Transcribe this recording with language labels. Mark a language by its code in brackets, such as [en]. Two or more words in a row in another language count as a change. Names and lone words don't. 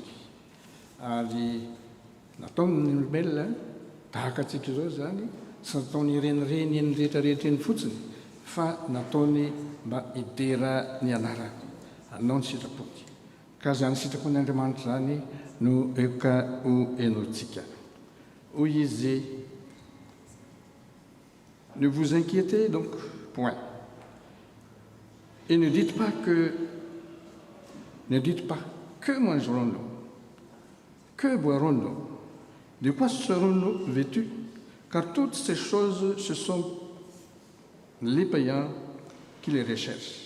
[mg] Ary nataony olombelona tahaka antsika izao zany tsy nataony renireny eny rehetrarehetra eny fotsiny fa nataony mba hidera ny anarany anao ny sitrapony. Ka zany sitrapon'Andriamanitra zany no eoka ho enontsika. Hoy izy: [fr] ne vous inquiétez donc point et ne dites pas que mangerons-nous, que boirons-nous, de quoi serons-nous vêtus, car toutes ces choses ce sont les païens qui les recherchent.